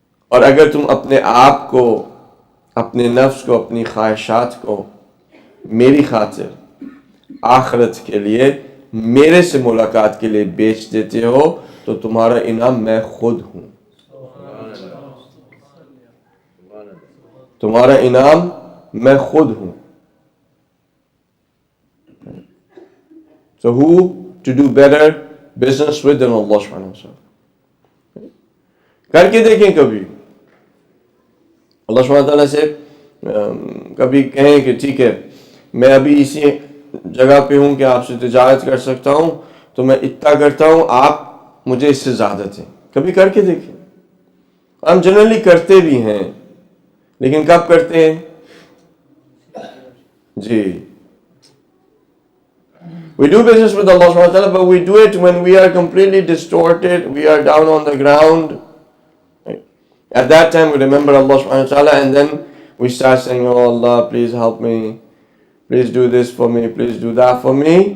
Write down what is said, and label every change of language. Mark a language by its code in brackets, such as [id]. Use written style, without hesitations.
[hi] और अगर तुम अपने आप को, अपने नफ्स को, अपनी ख्वाहिशात को मेरी खातिर आखिरत के लिए, मेरे से मुलाकात के लिए बेच देते हो, तो तुम्हारा इनाम मैं खुद हूं। तुम्हारा इनाम मैं खुद हूं। [en] So who to do better business with than Allah subhanahu wa ta'ala? [hi] करके देखें कभी। अल्लाह सुब्हानहू व तआला से कभी कहें कि ठीक है मैं अभी इसी जगह पे हूँ कि आपसे तिजारत कर सकता हूँ, तो मैं इतना करता हूँ, आप मुझे इससे ज़्यादा दें। कभी करके देखें। हम जनरली करते भी हैं, लेकिन कब करते हैं? [en] जी, we do business with Allah subhanahu wa ta'ala, but we do it when we are completely distorted, we are down on the ground. Right? At that time we remember Allah subhanahu wa ta'ala, and then we start saying, oh Allah, please help me, please do this for me, please do that for me.